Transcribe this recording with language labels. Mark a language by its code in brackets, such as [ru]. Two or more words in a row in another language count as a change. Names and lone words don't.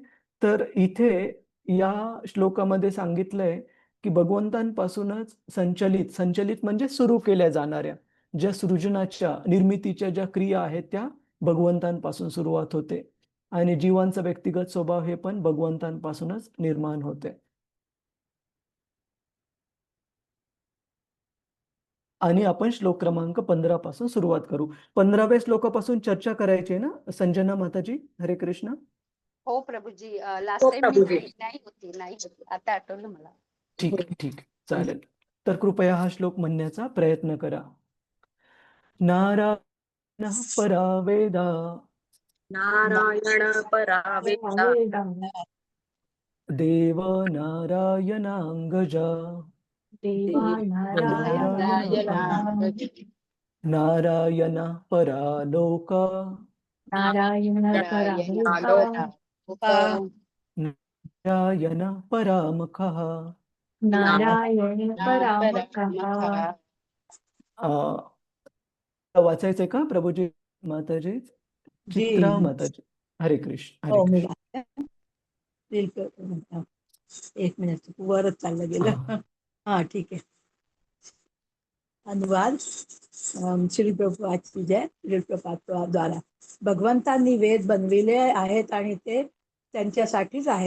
[mr] तर इथे या श्लोकामध्ये सांगितलंय की भगवंतांपासूनच संचलित म्हणजे सुरू केल्या जाणाऱ्या ज्या सृजनाच्या, निर्मितीच्या ज्या क्रिया आहेत त्या भगवंतांपासून सुरुवात होते आणि जीवांचा व्यक्तिगत स्वभाव हे पण भगवंतांपासूनच निर्माण होते. आणि आपण श्लोक क्रमांक 15 पासून सुरुवात करू. 15व्या श्लोकापासून चर्चा करायची आहे ना संजना माताजी? [sa] हरे कृष्ण. [mr] हो प्रभूजी, हो [en] last time [mr] मी प्रभूजी. नाही होती, आता आठवलं मला. ठीक ठीक चालेल. तर कृपया हा श्लोक म्हणण्याचा प्रयत्न करा. [sa] नारायण परा वेदा नारायण परावेदा देव नारायणांगजा नारायण परालोक नारायण परामखः. [mr] वाचायचंय का प्रभूजी माताजी? चित्रा माताजी. [sa] हरे कृष्ण हरे [mr] हो मी [sa] कृष्ण. [mr] एक मिनिट वरच चाललं गेलं. हा. हा ठीक आहे. अनुवाद. श्री प्रभुपादची जय. श्री प्रभुपाद द्वारा भगवंतांनी वेद बनविले आहेत आणि ते त्यांच्यासाठीच आहेत.